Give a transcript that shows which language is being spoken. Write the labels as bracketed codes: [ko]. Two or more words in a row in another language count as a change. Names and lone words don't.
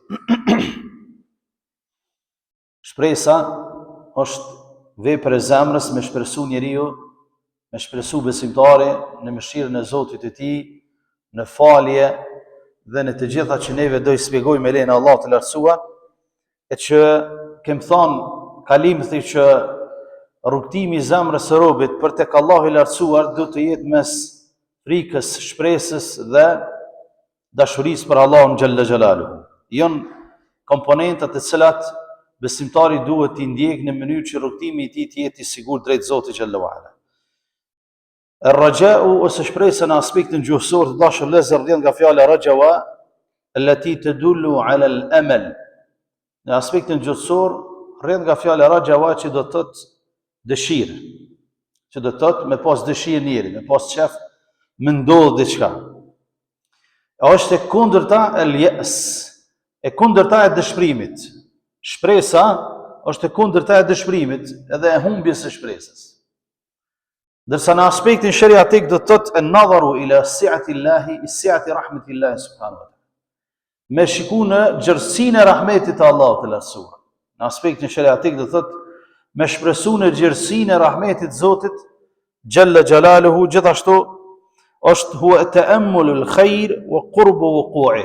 [sq] Shpresa është vepër e zemrës me shpresu njeriu, me shpresu besimtari në mëshirën e Zotit të tij, në falje dhe në të gjitha që neve do i shpjegojmë me lejen e Allahut të lartësuar, e që kem thënë kalimti që rrugtimi i zemrës së robit për tek Allahu i lartësuar do të jetë mes frikës, shpresës dhe dashurisë për Allahun [ar] جل جلاله. [sq] Janë komponentat të cilat besimtari duhet t'i ndjekë në mënyrë që rrugtimi i tij të jetë i sigurt drejt Zotit [ar] جل وعلا. [sq] Ar-raja'u ose shpresa në aspektin gjuhësor të dashur lezër vjen nga fjala rajawa, [ar] التي تدل على الأمل. [sq] Në aspektin gjuhësor rrjedh nga fjala rajawa, që do të thotë dëshirë, që do të thotë me pas dëshirë njëri, me pas qef me ndodh diçka. Është e kundërta el-ya's, e kundërta e dëshpërimit. Shpresa është e kundërta e dëshpërimit edhe e humbjes së shpresës. Ndërsa në aspektin shariatik do të thotë [ar] النظر إلى سعة الله سعة رحمة الله سبحانه وتعالى. [sq] Me shiku në gjerësinë e rahmetit të Allahut të lartësuar. Në aspektin shariatik do thotë me shpresu në gjerësinë e rahmetit Zotit [ar] جل جلاله, [sq] gjithashtu është [ar] هو تأمل الخير وقرب وقوعه.